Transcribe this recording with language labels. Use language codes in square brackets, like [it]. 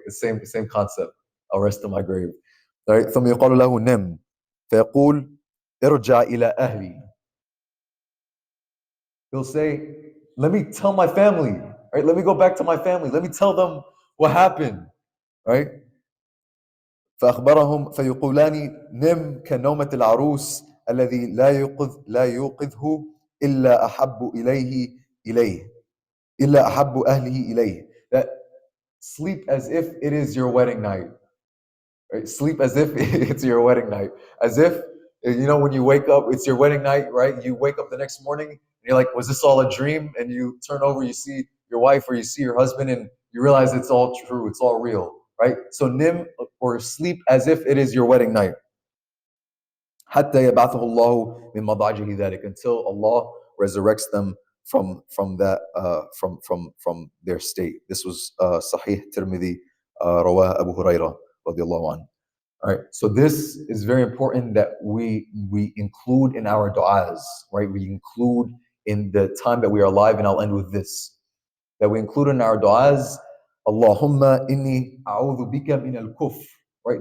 [en] The same concept. I'll rest in my grave. Right? [ar] ثم يقال له نم. فيقول ارجع إلى أهلي. [en] He'll say, let me tell my family, right? Let me go back to my family. Let me tell them what happened, right? [ar] فأخبرهم فيقولان نم كنومة العروس الذي لا يوقظه إلا أحب إليه إلا أحب أهله إليه. [en] That sleep as if it is your wedding night. Right? Sleep as if it's your wedding night. As if, you know, when you wake up, it's your wedding night, right? You wake up the next morning and you're like, was this all a dream? And you turn over, you see your wife or you see your husband and you realize it's all true, it's all real, right? So nim, or sleep as if it is your wedding night. [ar] حتى يبعثه الله من مضاجعه ذلك, [en] until Allah resurrects them from that from their state. This was Sahih Tirmidhi, Rawah Abu Hurairah radiallahu anhu. All right, so this is very important that we include in our du'as, right? We include in the time that we are alive, and I'll end with this, that we include in our du'as, [ar] Allahumma inni a'udhu bika min al-kufr, [en] right?